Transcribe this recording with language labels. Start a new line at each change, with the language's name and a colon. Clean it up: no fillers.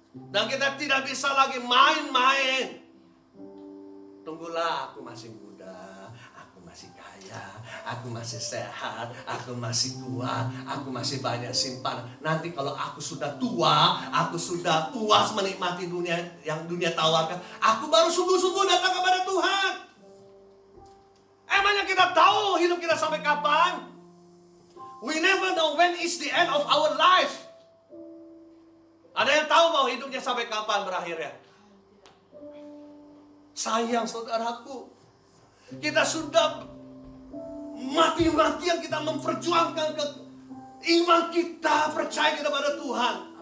Indonesian: Dan kita tidak bisa lagi main-main. Tunggulah, aku masih muda, aku masih kaya, aku masih sehat, aku masih tua, aku masih banyak simpanan. Nanti kalau aku sudah tua, aku sudah puas menikmati dunia yang dunia tawarkan, aku baru sungguh-sungguh datang kepada Tuhan. Emangnya kita tahu hidup kita sampai kapan?
English: We never know when is the end of our life.
Indonesian: Ada yang tahu bahwa hidupnya sampai kapan berakhirnya? Sayang saudaraku, kita sudah mati-matian kita memperjuangkan iman kita, percaya kita pada Tuhan.